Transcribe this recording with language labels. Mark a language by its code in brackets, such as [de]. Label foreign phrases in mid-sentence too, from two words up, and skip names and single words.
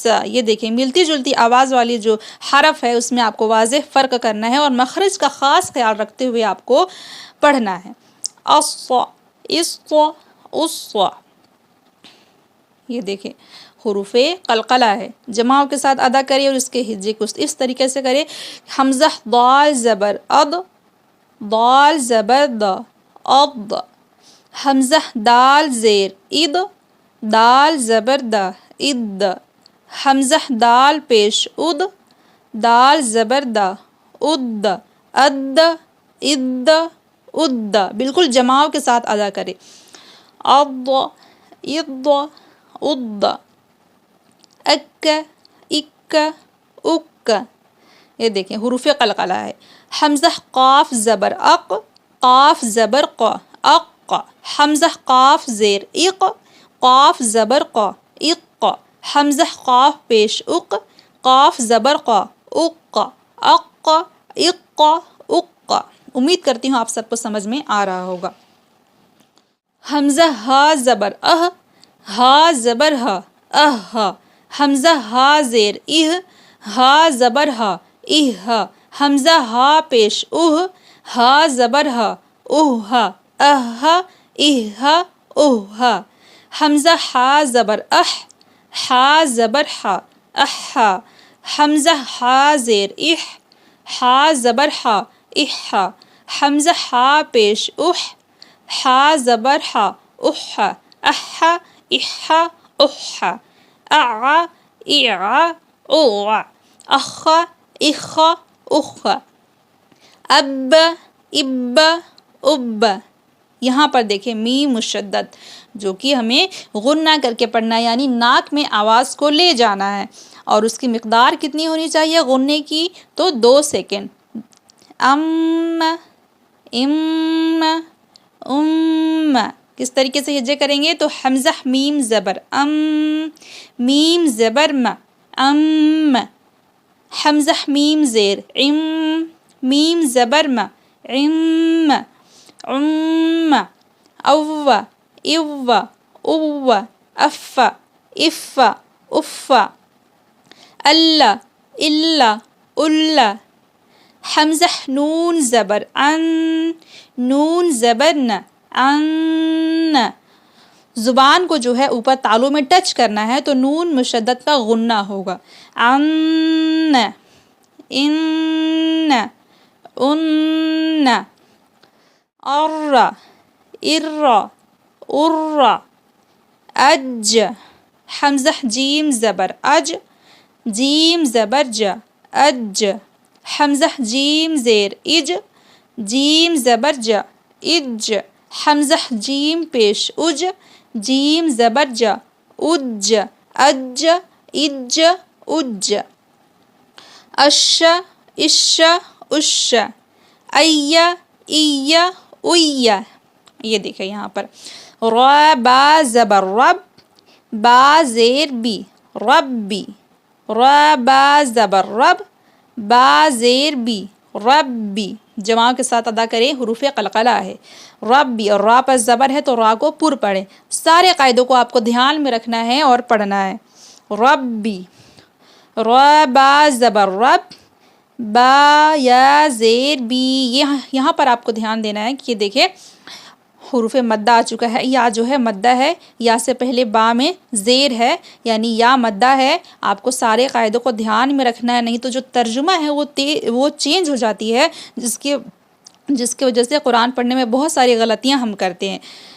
[ur] یہ دیکھیں ملتی جلتی آواز والی جو حرف ہے اس میں آپ کو واضح فرق کرنا ہے اور مخرج کا خاص خیال رکھتے ہوئے آپ کو پڑھنا ہے. اس اس اس. یہ دیکھیں حروف قلقلہ ہے، جماؤ کے ساتھ ادا کرے اور اس کے ہجے کو اس طریقے سے کرے. حمزہ ضال زبر اض، ضال زبر د، اض. حمزہ دال زیر اد، دال زبر د، اد. حمزہ دال پیش اد، دال زبر د، اد، اد اد اد. بالکل جماؤ کے ساتھ ادا کرے. اض اض اض. اک اک اک. یہ دیکھیں حروف قلقلہ ہے. حمزہ قاف زبر اق، قاف زبر ق، اق. حمزہ قاف زیر اق، قاف زبر ق، اق. حمزہ قاف پیش اق، قاف زبر ق، اق، اق اق اق. امید کرتی ہوں آپ سب کو سمجھ میں آ رہا ہوگا. حمزہ ہا زبر اہ، ہا زبر ہا، اہ. حمزہ ہا زیر اہ، ہا زبر ہا، اہ. حمزہ ہا پیش اہ، ہا زبر ہا، اہ، اہ اہ اہ. حمزہ ہا زبر اح، ہا زبر ہا، اح. حمزہ ہا زیر اح، ہا زبر ہا اح، حمزہ ہا پیش اح، ہا زبر ہا اح، اح اح اح، اع اع اوع، اخ اخ اخ، اب اب اب۔ یہاں پر دیکھیں میم مشدد جو کہ ہمیں غنہ کر کے پڑھنا ہے، یعنی ناک میں آواز کو لے جانا ہے، اور اس کی مقدار کتنی ہونی چاہیے غنے کی؟ تو 2 سیکنڈ۔ ام ام ام، کس طریقے سے ہجے کریں گے؟ تو حمزہ میم زبر ام، میم زبر م، ام، حمزہ میم زیر ام، میم زبر م، ام، ام، او او او، اف اف اف، ال الا الا، حمزہ نون زبر ان، نون زبر ن، ان، زبان کو جو ہے اوپر تالوں میں ٹچ کرنا ہے تو نون مشدد کا غنہ ہوگا، ان، ان، ان، ار ار ار، اج، حمزہ جیم زبر اج، جیم زبر ج، اج، حمزہ جیم زیر اج، جیم زبر ج، اج، حمزہ جیم پیش اج، جیم زبر ج، اج، اج، اج، اج، اش اش اش، ای ای اوی۔ یہ دیکھیں یہاں پر را با زبر رب، با زیر بی، ربی، را با زبر رب، با زیر بی، ربی، جماع کے ساتھ ادا کریں، حروف قلقلہ ہے، ربی، اور را پر زبر ہے تو را کو پر پڑھیں۔ سارے قاعدوں کو آپ کو دھیان میں رکھنا ہے اور پڑھنا ہے۔ ربی، را با زبر رب، با یا زیر بی، یہاں پر آپ کو دھیان دینا ہے کہ دیکھیں حروف مدہ آ چکا ہے، یا جو ہے مدہ ہے، یا سے پہلے با میں زیر ہے، یعنی یا مدہ ہے۔ آپ کو سارے قاعدوں کو دھیان میں رکھنا ہے، نہیں تو جو ترجمہ ہے وہ چینج ہو جاتی ہے، جس کی وجہ سے قرآن پڑھنے میں بہت ساری غلطیاں ہم کرتے ہیں۔